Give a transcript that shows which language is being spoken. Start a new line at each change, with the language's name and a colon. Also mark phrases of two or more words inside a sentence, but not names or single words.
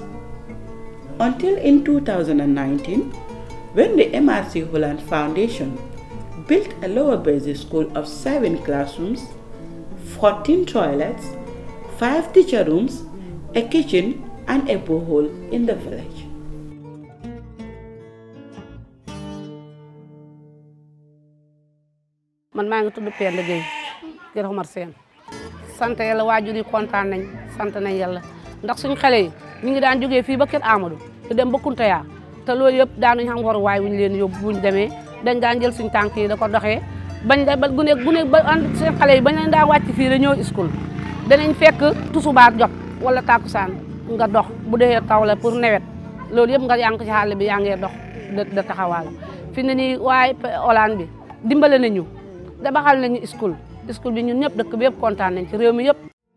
English: Until in 2019, when the MRC Holland Foundation built a lower basic school of 7 classrooms, 14 toilets, 5 teacher rooms, a kitchen and a borehole in the village.
Wolof: Man maa ngi tudd Penda Gueye Kër Omar Sène sant yàlla waajur yi kontaan nañ sant nañ yàlla ndax suñu xale yi ñu ngi daan jógee fii ba Kër Amadou di dem ba Kuntaya te loolu yëpp daanuñu xam waruwaay wuñu leen yóbbu buñu demee dañ daan jël suñu tànk yi da ko doxee bañ da ba gune ba ànd seen xale yi bañ leen daa wàcc fii da ñëw school danañ fekk tusubaar jot wala takusaan nga dox bu dee taw la pour nawet loolu yëpp nga yànq ci xàll bi yaa ngee dox da taxawaal fi ne nii waaye Holland bi dimbale nañu da baxal nañu school bi ñun ñëpp dëkk bi yëpp kontaan nañ ci réew mi yëpp.